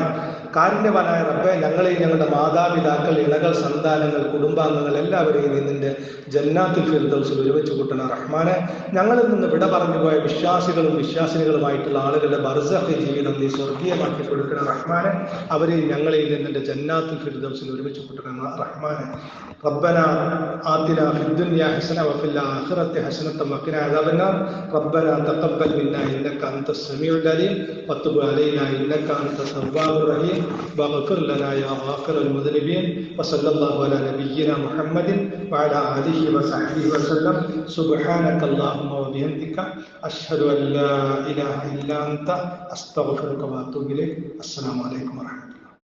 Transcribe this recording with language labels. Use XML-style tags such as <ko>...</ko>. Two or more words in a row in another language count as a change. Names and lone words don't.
<ml>കാരുണ്യവാനായ റബ്ബേ, ഞങ്ങളെയും ഞങ്ങളുടെ മാതാപിതാക്കൾ, ഇണകൾ, സന്താനങ്ങൾ, കുടുംബാംഗങ്ങൾ എല്ലാവരെയും നീ നിന്റെ ജന്നാത്തുൽ ഫിർദൗസിൽ ഒരുമിച്ച് കൂട്ടണ റഹ്മാനെ. ഞങ്ങളിൽ നിന്ന് വിട പറഞ്ഞു പോയ വിശ്വാസികളും വിശ്വാസിനികളുമായിട്ടുള്ള ആളുകളുടെ ബർസഖ് ജീവിതം നീ സ്വർഗീയമാക്കി കൊടുക്കണ റഹ്മാനെ. അവരെയും ഞങ്ങളെയും നിന്റെ ജന്നാത്തുൽ ഫിർദൗസിൽ ഒരുമിച്ച് കൂട്ടണ റഹ്മാനെ.</ml> <ar>ربنا آتنا آتنا في الدنيا حسنة وفي الآخرة حسنة وقنا عذاب النار ربنا تقبل منا إنك أنت السميع العليم وتب علينا إنك أنت التواب الرحيم واغفر لنا يا غافر المذنبين وصلى الله على نبينا محمد وعلى آله وصحبه وسلم سبحانك اللهم وبحمدك أشهد أن لا إله إلا أنت أستغفرك وأتوب إليك السلام عليكم ورحمة الله</ar>